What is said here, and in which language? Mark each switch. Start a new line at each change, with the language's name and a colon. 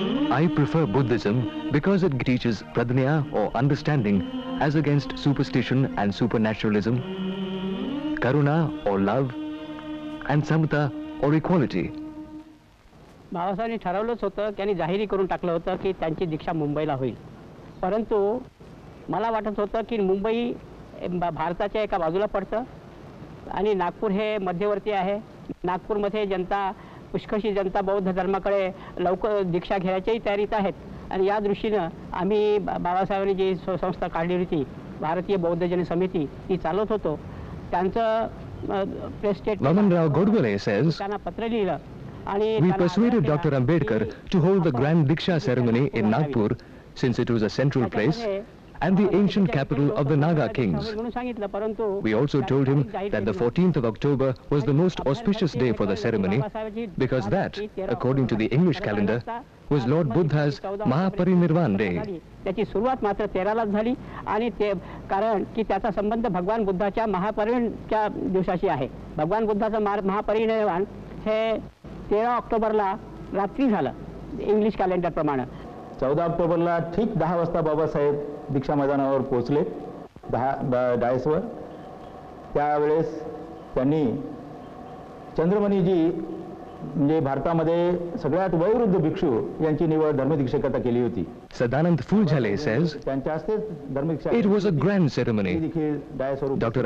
English: I prefer Buddhism because it teaches pradnya or understanding as against superstition and supernaturalism, karuna or love, and samata or equality.
Marathi: बाबासाहेबांनी ठरवलंच होतं, त्यांनी जाहीर करून टाकलं होतं की त्यांची दीक्षा मुंबईला होईल. परंतु मला वाटत होतं की मुंबई भारताच्या एका बाजूला पडतं आणि नागपूर हे मध्यवर्ती आहे. नागपूरमध्ये जनता, पुष्कळशी जनता बौद्ध धर्माकडे लवकर दीक्षा घेण्याच्याही तयारीत आहेत. आणि या दृष्टीनं आम्ही बाबासाहेबांनी जी संस्था काढली होती, भारतीय बौद्ध जन समिती, ती चालवत होतो. त्यांचं press statement
English: Vamanrao Godbole says,
Marathi: त्यांना पत्र लिहिलं.
English: we persuaded Dr. Ambedkar to hold the grand Diksha ceremony in Nagpur, since it was a central place and the ancient capital of the Naga kings. We also told him that the 14th of October was the most auspicious day for the ceremony, because that, according to the English calendar, was Lord Buddha's Mahaparinirvan Day.
Marathi: त्याची सुरुवात मात्र 13लाच झाली आणि ते कारण की त्याचा संबंध भगवान बुद्धाच्या महापरिनिर्वाणाच्या दिवसाशी आहे. भगवान बुद्धाचं महापरिनिर्वाण हे 13 ऑक्टोबरला रात्री झालं इंग्लिश कॅलेंडर प्रमाणे. 14 ऑक्टोबरला ठीक 10 वाजता बाबासाहेब दीक्षा मैदानावर पोहोचले, डायसवर. त्यावेळेस त्यांनी चंद्रमणीजी म्हणजे भारतामध्ये सगळ्यात वयोवृद्ध भिक्षू यांची निवड धर्मदीक्षकता केली होती.
English: Sadanand Fuljale says, it was a grand ceremony. Dr.